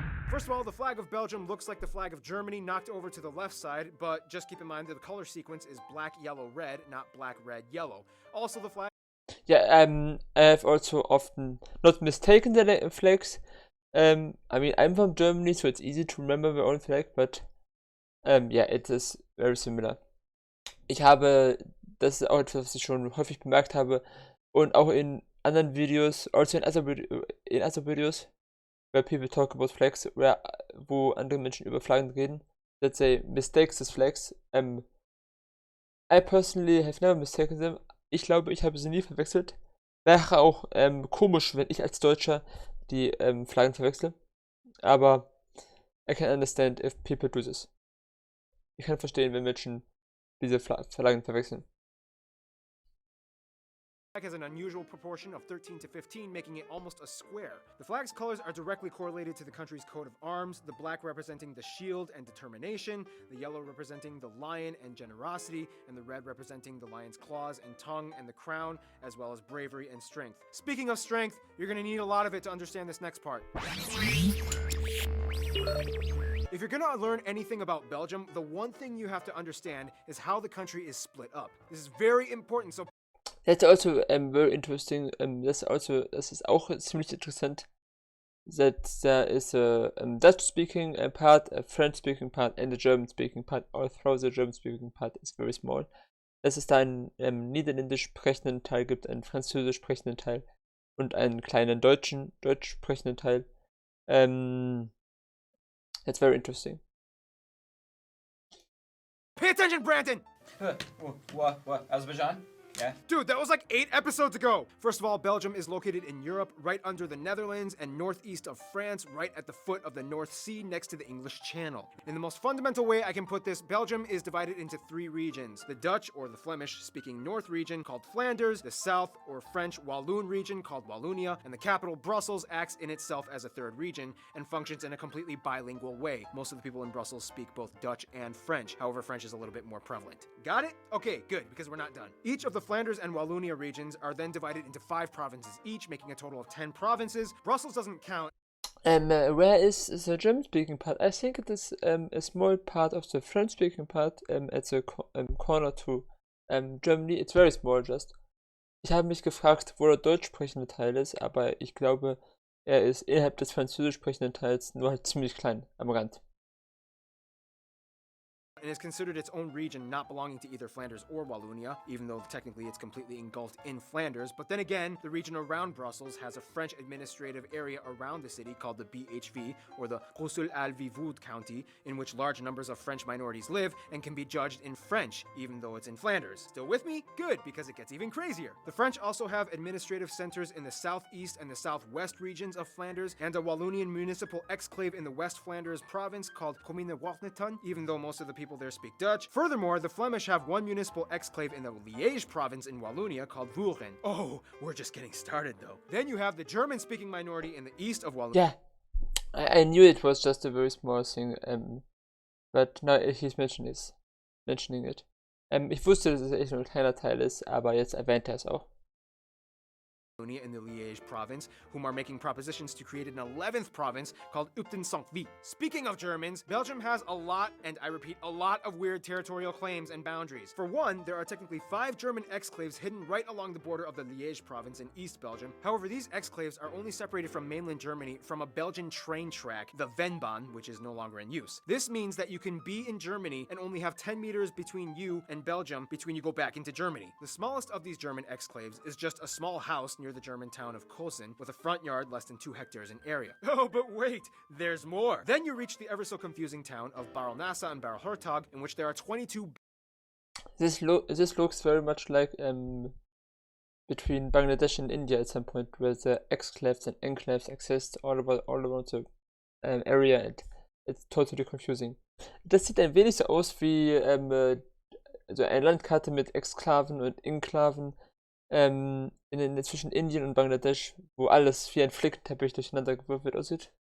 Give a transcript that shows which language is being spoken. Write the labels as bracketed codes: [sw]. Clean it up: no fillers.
[en] First of all, the flag of Belgium looks like the flag of Germany knocked over to the left side, but just keep in mind that the color sequence is black, yellow, red, not black, red, yellow. Also, the flag. Yeah, I have also often not mistaken the flags. I mean, I'm from Germany, so it's easy to remember my own flag, but yeah, it is very similar. [de] Das ist auch etwas, was ich schon häufig bemerkt habe, und auch in anderen Videos, also [en] in other videos, where people talk about flags, [de] wo andere Menschen über Flaggen reden, [en] that they mistake these flags. I personally have never mistaken them. [de] Ich glaube, ich habe sie nie verwechselt. Wäre auch komisch, wenn ich als Deutscher die Flaggen verwechsle. [en] Aber I can understand if people do this. [de] Ich kann verstehen, wenn Menschen diese Flaggen verwechseln. [en] flag has an unusual proportion of 13 to 15, making it almost a square. The flag's colors are directly correlated to the country's coat of arms, the black representing the shield and determination, the yellow representing the lion and generosity, and the red representing the lion's claws and tongue and the crown, as well as bravery and strength. Speaking of strength, you're gonna need a lot of it to understand this next part. If you're gonna learn anything about Belgium, the one thing you have to understand is how the country is split up. This is very important, so That's also very interesting. [de] Das ist auch ziemlich interessant. [en] That there is a Dutch-speaking part, a French-speaking part, and a German-speaking part. Although the German-speaking part is very small. [de] Dass es da einen niederländisch sprechenden Teil gibt, einen französisch sprechenden Teil und einen kleinen deutsch sprechenden Teil. [en] That's very interesting. pay attention, Brandon! What? Azerbaijan? Yeah. Dude, that was like 8 episodes ago! First of all, Belgium is located in Europe, right under the Netherlands, and northeast of France, right at the foot of the North Sea, next to the English Channel. In the most fundamental way I can put this, Belgium is divided into 3 regions. The Dutch, or the Flemish-speaking North region, called Flanders, the South, or French Walloon region, called Wallonia, and the capital, Brussels, acts in itself as a 3rd region, and functions in a completely bilingual way. Most of the people in Brussels speak both Dutch and French, however French is a little bit more prevalent. Got it? Okay, good, because we're not done. Each of the Flanders and Wallonia regions are then divided into 5 provinces each, making a total of 10 provinces. Brussels doesn't count. Where is the German-speaking part? I think it is a small part of the French-speaking part at the corner to Germany. It's very small just. [de] Ich habe mich gefragt, wo der deutsch sprechende Teil ist, aber ich glaube, er ist innerhalb des französisch sprechenden Teils nur halt ziemlich klein am Rand. [en] And is considered its own region, not belonging to either Flanders or Wallonia, even though technically it's completely engulfed in Flanders. But then again, the region around Brussels has a French administrative area around the city called the BHV, or the Bruxelles-Alvivoud County, in which large numbers of French minorities live and can be judged in French, even though it's in Flanders. Still with me? Good, because it gets even crazier. The French also have administrative centers in the southeast and the southwest regions of Flanders, and a Wallonian municipal exclave in the West Flanders province called Commune Warneton, even though most of the people there speak Dutch. Furthermore, the Flemish have one municipal exclave in the Liège province in Wallonia called Vuren. Oh, we're just getting started though. Then you have the German-speaking minority in the east of Wallonia. Yeah, I knew it was just a very small thing, but now he's mentioning it. [de] Ich wusste, dass es echt nur ein kleiner Teil ist, aber jetzt erwähnt er es auch. [en] In the Liège province, whom are making propositions to create an 11th province called Upton-Saint-Vie. Speaking of Germans, Belgium has a lot, and I repeat, a lot of weird territorial claims and boundaries. For one, there are technically 5 German exclaves hidden right along the border of the Liège province in East Belgium. However, these exclaves are only separated from mainland Germany from a Belgian train track, the Vennbahn, which is no longer in use. This means that you can be in Germany and only have 10 meters between you and Belgium between you go back into Germany. The smallest of these German exclaves is just a small house near the German town of Kosen, with a front yard less than 2 hectares in area. Oh, but wait, there's more. Then you reach the ever so confusing town of Barelnassa and Barelhertog, in which there are 22. This looks very much like between Bangladesh and India at some point, where the exclaves and enclaves exist all around the area, and it's totally confusing. [de] Das sieht ein wenig so aus wie so eine Landkarte mit Exklaven und Enklaven zwischen Indien und Bangladesch, wo alles wie ein Flickenteppich durcheinander gewürfelt aussieht.